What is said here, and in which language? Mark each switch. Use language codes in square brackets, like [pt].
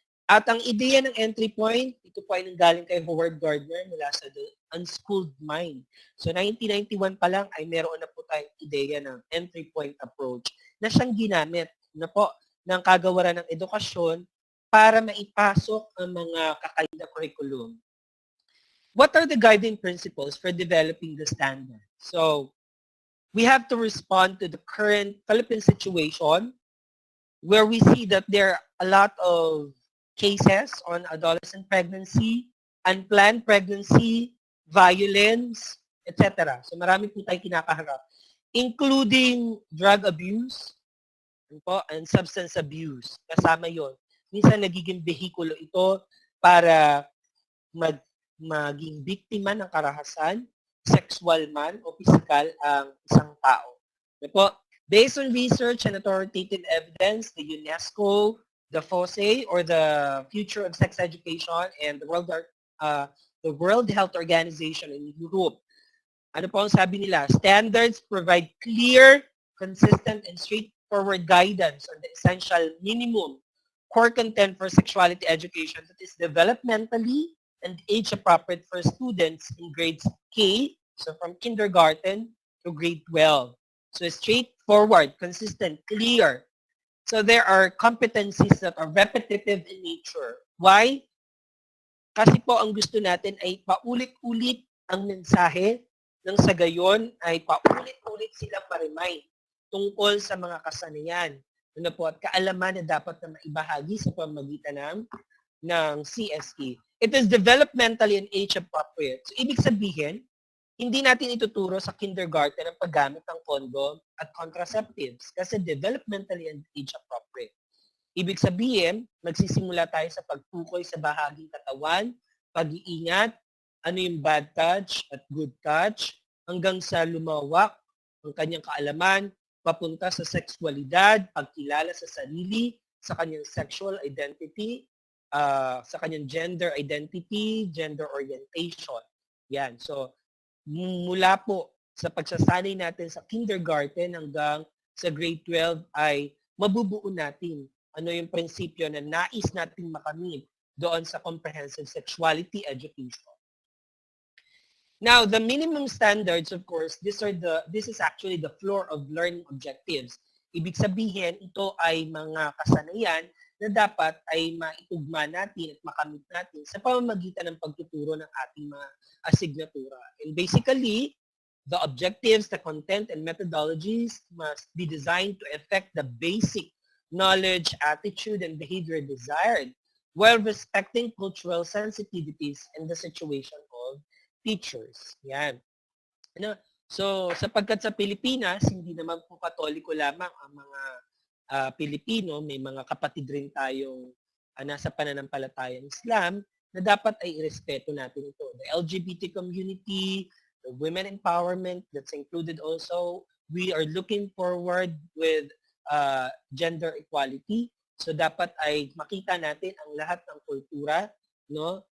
[tl] At ang ideya ng entry point, ito po ay nanggaling kay Howard Gardner mula sa The Unschooled Mind. So 1991 pa lang ay meron na po tayong ideya ng entry point approach na siyang ginamit na po ng kagawaran ng edukasyon para maipasok ang mga kakaiba na curriculum. [en] What are the guiding principles for developing the standard? So we have to respond to the current Philippine situation where we see that there are a lot of cases on adolescent pregnancy, unplanned pregnancy, violence, etc. [tl] So marami po tayo kinakaharap, [en] including drug abuse and substance abuse. [tl] Kasama yon. Minsan nagiging behikulo ito para maging biktima ng karahasan, sexual man o physical ang isang tao. [en] Po, based on research and authoritative evidence, the UNESCO, the FOSE, or the Future of Sex Education, and the World Health Organization in Europe, [tl] ano po ang sabi nila? [en] Standards provide clear, consistent, and straightforward guidance on the essential minimum core content for sexuality education that is developmentally and age-appropriate for students in grades K, so from kindergarten to grade 12. So straightforward, consistent, clear. So there are competencies that are repetitive in nature. Why? [tl] Kasi po ang gusto natin ay paulit-ulit ang mensahe nang sa gayon ay paulit-ulit silang ma-remind tungkol sa mga kasanayan po, at kaalaman na dapat na maibahagi sa pamamagitan ng CSE. [en] It is developmentally and age-appropriate. [tl] So, ibig sabihin, hindi natin ituturo sa kindergarten ang paggamit ng condom at contraceptives kasi [en] developmentally and age-appropriate. [tl] Ibig sabihin, magsisimula tayo sa pagtukoy sa bahaging katawan, pag-iingat, ano yung bad touch at good touch, hanggang sa lumawak ang kanyang kaalaman, papunta sa sexualidad, pagkilala sa sarili, sa kanyang sexual identity, sa kanyang gender identity, gender orientation. Yan. So, mula po sa pagsasanay natin sa kindergarten hanggang sa grade 12 ay mabubuo natin ano yung prinsipyo na nais nating makamit doon sa comprehensive sexuality education. [en] Now, the minimum standards, of course, this is actually the floor of learning objectives. [tl] Ibig sabihin, ito ay mga kasanayan na dapat ay maitugma natin at makamit natin sa pamamagitan ng pagtuturo ng ating mga asignatura. [en] And basically, the objectives, the content, and methodologies must be designed to affect the basic knowledge, attitude, and behavior desired while respecting cultural sensitivities and the situation of teachers. [tl] Yan. Ano? So, sapagkat sa Pilipinas, hindi naman po Katoliko lamang ang mga Pilipino, may mga kapatid rin tayong nasa pananampalatayang Islam na dapat ay irespeto natin ito. [en] The LGBT community, the women empowerment, that's included also. We are looking forward with gender equality. [tl] So, dapat ay makita natin ang lahat ng kultura, no?